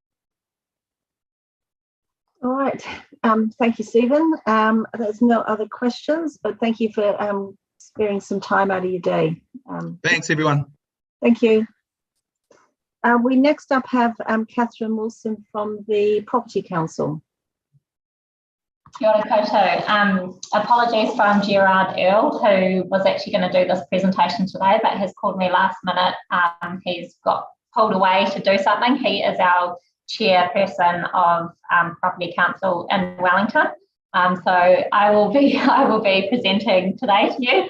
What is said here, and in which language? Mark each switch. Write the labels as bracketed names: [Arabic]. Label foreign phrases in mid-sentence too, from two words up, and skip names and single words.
[English] All right. Thank you, Stephen. There's no other questions, but thank you for sparing some time out of your day. Thanks, everyone. Thank you. We next up have Catherine Wilson from the Property Council. [Māori] Kia ora koutou. [English] Apologies from Gerard Earle, who was actually going to do this presentation today, but has called me last minute. He's got pulled away to do something. He is our chairperson of Property Council in Wellington. So I will be presenting today to you.